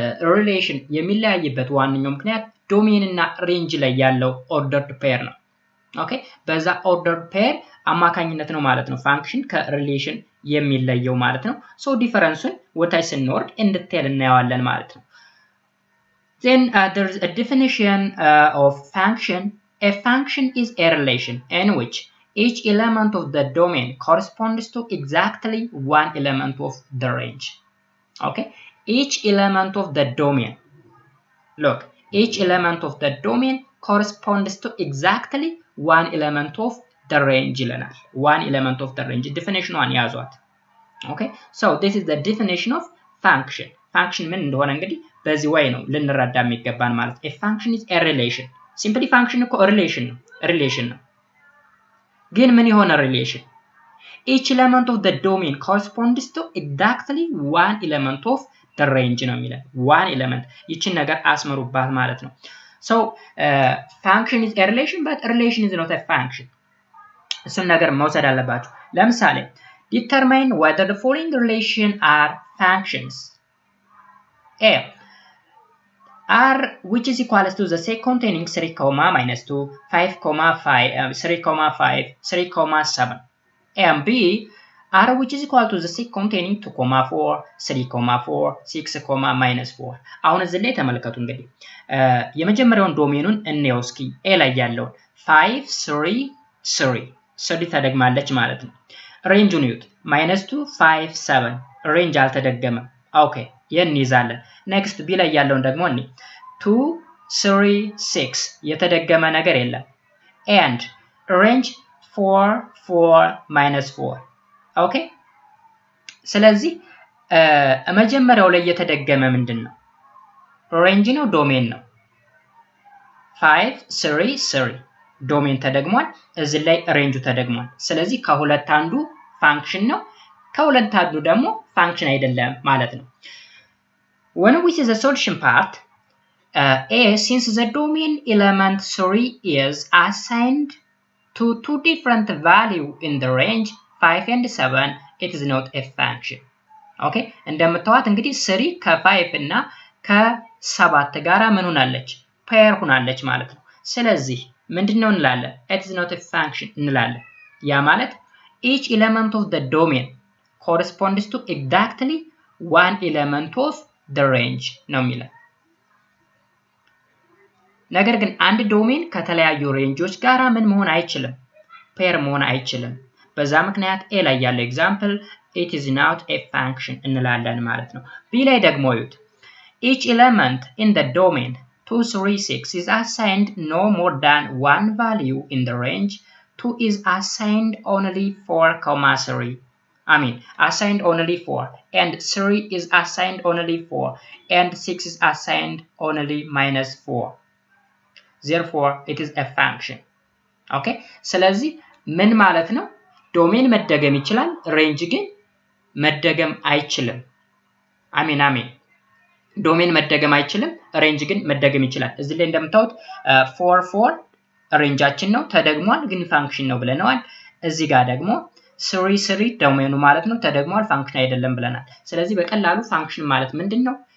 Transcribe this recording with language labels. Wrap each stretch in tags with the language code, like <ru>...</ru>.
<am>ሪሌሽን የሚለያይበት ዋነኛው ምክንያት ዶሜን እና ሬንጅ ላይ ያለው ኦርደርድ ፔር ነው። ኦኬ በዛ ኦርደርድ ፔር አማካኝነት ነው ማለት ነው ፋንክሽን ከሪሌሽን የሚለየው ማለት ነው። ሶ ዲፈረንሱን ወታች ስንወርድ እንድትል እናየዋለን ማለት ነው።</am> <en>then there is a definition of function. A function is a relation in which each element of the domain corresponds to exactly one element of the range. okay each element of the domain, look, each element of the domain corresponds to exactly one element of the range ይለናል። one element of the range definition one ያዟት። okay so this is the definition of function.</en> <am>function ምን እንደሆነ እንግዲህ በዚህ way ነው ልንረዳ የሚገባን ማለት።</am> <en>a function is a relation.</en> <am>simply function እኮ relation ነው ግን ምን የሆነ relation?</am> <en>each element of the domain corresponds to exactly one element of the range ነው የሚለው። one element</en> <am>ይችን ነገር አስመሩባት ማለት ነው።</am> <en>so function is a relation but relation is not a function.</en> <am>እሱን ነገር መውሰድ አለባችሁ።</am> <en>ለምሳሌ determine whether the following relation are functions. a r which is equals to the set containing 3, -2, 5, 5, 3, 5, 3, 7. and b r which is equal to the set containing 2, 4, 3, 4, 6, -4.</en> <am>አሁን እዚህ ላይ ተመልከቱ እንግዲህ የመጀመሪያውን ዶሜኑን እንየው እስኪ። a ላይ ያለውን 5 3 3 3 ተደግማለች ማለት ነው። ሬንጁን ይዩት -2 5 7 ሬንጅ አልተደገመም። ኦኬ ይሄን ይዛለን። ኔክስት b ላይ ያለውን ደግሞ እኔ 2 3 6 የተደገመ ነገር የለም። and range 4 4 -4 ኦኬ ስለዚህ መጀመሪያው ላይ የተደገመ ምንድነው? ሬንጅ ነው ዶሜን ነው? 5 3 3 ዶሜን ተደግሟል፣ እዚህ ላይ ሬንጁ ተደግሟል። ስለዚህ ከሁለት አንዱ ፋንክሽን ነው፣ ከሁለት አንዱ ደግሞ ፋንክሽን አይደለም ማለት ነው።</am> <en>when we see the solution part a since the domain element 3 is assigned to two different value in the range 5 and 7 it is not a function.</en> <am>okay እንደምታዩት እንግዲህ 3 ከ5 እና ከ7 ጋራ ምን ሆናለች? ፔር ሆናለች ማለት ነው። ስለዚህ ምንድነው እንላለን?</am> <en>it is not a function</en> <am>እንላለን። ያ ማለት</am> <en>each element of the domain corresponds to exactly one element of the range</en> <am>ነው የሚለው። ነገር ግን አንድ ዶሜን ከተለያዩ ሬንጆች ጋራ ምን መሆን አይችልም? ፔር መሆን አይችልም። በዛ ምክንያት a ላይ ያለው ኤግዛምፕል</am> <en>it is not a function</en> <am>እንላለን ማለት ነው። b ላይ ደግሞ ይዩት</am> <en>each element in the domain 2 3 6 is assigned no more than one value in the range. 2 is assigned only 4, 3 assigned only 4 and 3 is assigned only 4 and 6 is assigned only -4. therefore it is a function.</en> <am>okay ስለዚህ ምን ማለት ነው? ዶሜን መደገም ይችላል፣ ሬንጅ ግን መደገም አይችልም። አሜን ዶሜን መደገም አይችልም፣ ሬንጅ ግን መደገም ይችላል። እዚህ ላይ እንደምታዩት 4 ሬንጃችን ነው ተደግሟል፣ ግን ፋንክሽን ነው ብለናል። እዚህ ጋር ደግሞ 3 ዶሜኑ ማለት ነው ተደግሟል፣ ፋንክሽን አይደለም ብለናል። ስለዚህ በቀላሉ ፋንክሽን ማለት ምንድነው?</am>